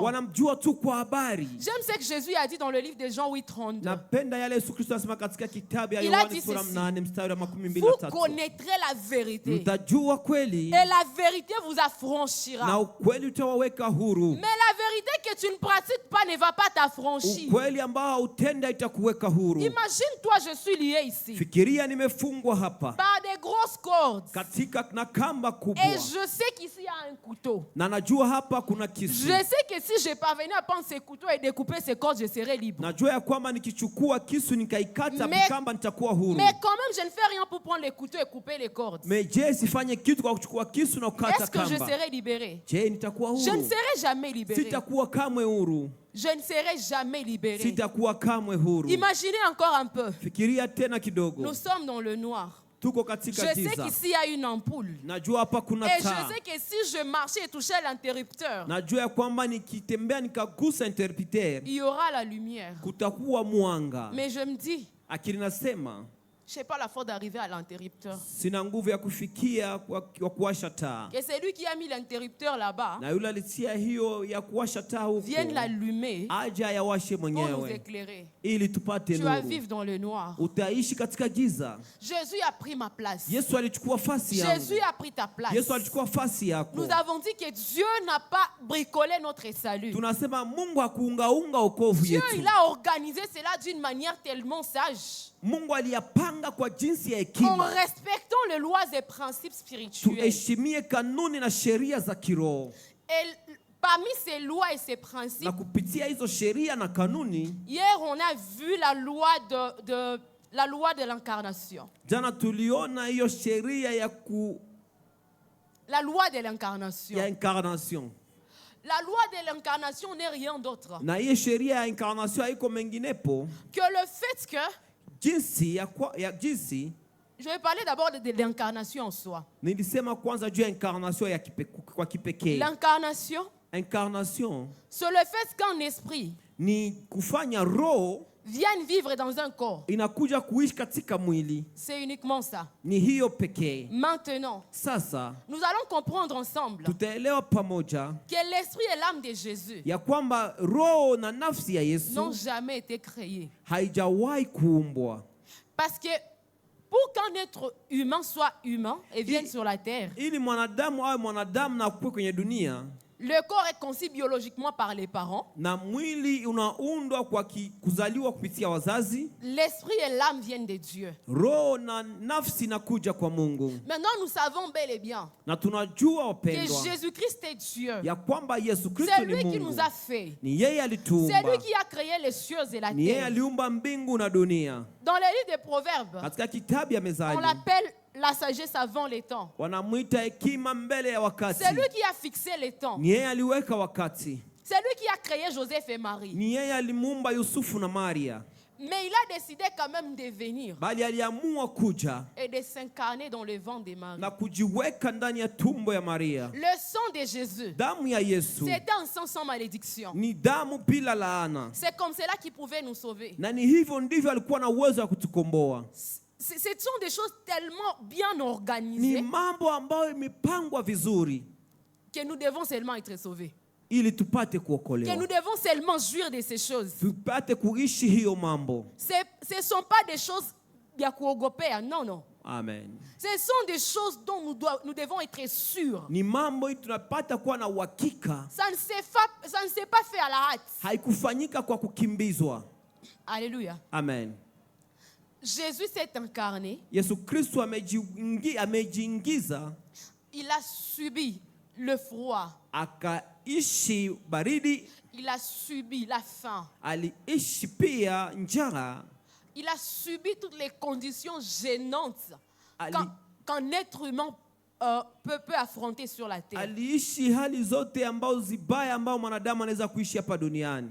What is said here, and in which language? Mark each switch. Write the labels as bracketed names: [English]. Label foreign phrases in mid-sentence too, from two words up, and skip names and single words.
[French] J'aime ce que Jésus a dit dans le livre de Jean 8:32. Il a dit ceci: vous connaîtrez la vérité et la vérité vous affranchira. Mais la vérité que tu ne pratiques pas ne va pas t'affranchir. [Swahili] Ukweli ambao hautenda itakuweka huru. [French] Imagine-toi, je suis lié ici. [Swahili] Fikiria nimefungwa hapa. [French] Par des grosses cordes. [Swahili] Katika na kamba kubwa. [French] Et je sais qu'ici il y a un couteau. [Swahili] Na najua hapa kuna kisu. [French] Je sais que si je parvenais à prendre ce couteau et découper ces cordes, je serais libre. [Swahili] Najua ya kwamba nikichukua kisu nikaikata kamba nitakuwa huru. [French] Mais quand même je ne fais rien pour prendre le couteau et couper les cordes. [Swahili] Mais je sifanye kitu kwa kuchukua kisu na kukata kamba. [French] Est-ce que je serai libéré? [Swahili] Je nitakuwa huru. [French] Je ne serai jamais libéré. [Swahili] Sitakuwa kamwe huru. [French] Je ne serai jamais libéré. [Swahili] Sitakuwa kamwe huru. [French] Imaginez encore un peu. [Swahili] Fikiria tena kidogo. [French] Nous sommes dans le noir. [Swahili] Tuko katika giza. [French] Je sais qu'ici il y a une ampoule. [Swahili] Najua hapa kuna taa. [French] Et [Swahili] taa. [French] je sais que si je marchais et touchais l'interrupteur, [Swahili] najua ya kwamba nikitembea nikagusa interrupteur, [French] il y aura la lumière. [Swahili] Kutakuwa mwanga. [French] Mais je me dis, [Swahili] akili nasema, [French] je n'ai pas la force d'arriver à l'interrupteur. [Swahili] Sina nguvu ya kufikia kwa kuwasha taa. [French] Et c'est lui qui a mis l'interrupteur là-bas. [Swahili] Na yule alitia hiyo ya kuwasha taa huko. [French] Vienne l'allumer. [Swahili] Aje ayawashe mwenyewe. [French] Pour nous éclairer. [Swahili] Ili tupate nuru. [French] Tu vas vivre dans le noir. [Swahili] Utaishi katika giza. [French] Jésus a pris ma place. [Swahili] Yesu alichukua fasi yangu. [French] Jésus a pris ta place. [Swahili] Yesu alichukua fasi yako. [French] Nous avons dit que Dieu n'a pas bricolé notre salut. [Swahili] Tunasema Mungu hakuungaunga wokovu yetu. [French] Dieu il a organisé cela d'une manière tellement sage. [Swahili] Mungu aliyapanga kwa jinsi ya hekima. [French] En respectant les lois et principes spirituels. [Swahili] Tuheshimie kanuni na sheria za kiroho. [French] Et parmi ces lois et ces principes, [Swahili] na kupitia hizo sheria na kanuni, [French] hier on a vu la loi de l'incarnation. [Swahili] Jana tuliona hiyo sheria ya [French] la loi de l'incarnation. [Swahili] Ya incarnation. [French] La loi de l'incarnation n'est rien d'autre. [Swahili] Na hiyo sheria ya incarnation haiko menginepo [French] que le fait que [Swahili] jinsi [French] je vais parler d'abord de l'incarnation en soi. [Swahili] Nilisema kwanza juu ya incarnation ya kwa kipekee. [French] L'incarnation, c'est le fait qu'un esprit [Swahili] ni kufanya roho [French] vienne vivre dans un corps. [Swahili] Inakuja kuishi katika mwili. [French] C'est uniquement ça. [Swahili] Ni hiyo pekee. [French] Maintenant, [Swahili] sasa [French] nous allons comprendre ensemble [Swahili] tutaelewa pamoja [French] que l'esprit et l'âme de Jésus [Swahili] ya kwamba roho na nafsi ya Yesu [French] n'ont jamais été créés. [Swahili] Haijawahi kuumbwa. [French] Parce que pour qu'un être humain soit humain et vienne sur la terre, [Swahili] ili mwanadamu awe mwanadamu na kuwe kwenye dunia, [French] le corps est conçu biologiquement par les parents. [Swahili] Na mwili unaundwa kwa kuzaliwa kupitia wazazi. [French] L'esprit et l'âme viennent de Dieu. [Swahili] Roho na nafsi inakuja kwa Mungu. [French] Maintenant nous savons bel et bien [Swahili] na tunajua wapendwa [French] que Jésus-Christ est Dieu. [Swahili] Ya kwamba Yesu Kristo ni Mungu. [French] C'est lui qui nous a fait. [Swahili] Ni yeye alituumba. [French] C'est lui qui a créé les cieux et la terre. [Swahili] Ni yeye aliumba mbingu na dunia. [French] Dans le livre des Proverbes, [Swahili] katika kitabu ya Mezali, [French] on l'appelle la sagesse avant les temps. [Swahili] Wanamuita hekima mbele ya wakati. [French] C'est lui qui a fixé les temps. [Swahili] Ni yeye aliweka wakati. [French] C'est lui qui a créé Joseph et Marie. [Swahili] Ni yeye alimuumba Yusufu na Maria. [French] Mais il a décidé quand même de venir [Swahili] bali aliamua kuja [French] et de s'incarner dans le ventre de Marie. [Swahili] Na kujiweka ndani ya tumbo ya Maria. [French] Le sang de Jésus, [Swahili] damu ya Yesu, [French] c'était un sang sans malédiction. [Swahili] Ni damu bila laana. [French] C'est comme cela qu'il pouvait nous sauver. [Swahili] Na ni hivyo ndivyo alikuwa na uwezo wa kutukomboa. [French] Ce sont des choses tellement bien organisées. [Swahili] Ni mambo ambayo imepangwa vizuri. [French] Que nous devons seulement être sauvés. [Swahili] Ili tupate kuokolewa. [French] Que nous devons seulement jouir de ces choses. [Swahili] Tupate kuishi hiyo mambo. [French] Ce ne sont pas des choses [Swahili] ya kuogopea, [French] non, non. Amen. Ce sont des choses dont nous devons être sûrs. [Swahili] Ni mambo tunapata kuwa na uhakika. [French] Ça ne s'est pas fait à la hâte. [Swahili] Haikufanyika kwa kukimbizwa. [French] Alléluia. Amen. Jésus s'est incarné. [Swahili] Yesu Kristo amejiingiza. [French] Il a subi le froid. [Swahili] Akaishi baridi. [French] Il a subi la faim. [Swahili] Aliishi pia njaa. [French] Il a subi toutes les conditions gênantes qu'un être humain peut affronter sur la terre. [Swahili] Aliishi hali zote ambao zibaya ambao mwanadamu anaweza kuishi hapa duniani.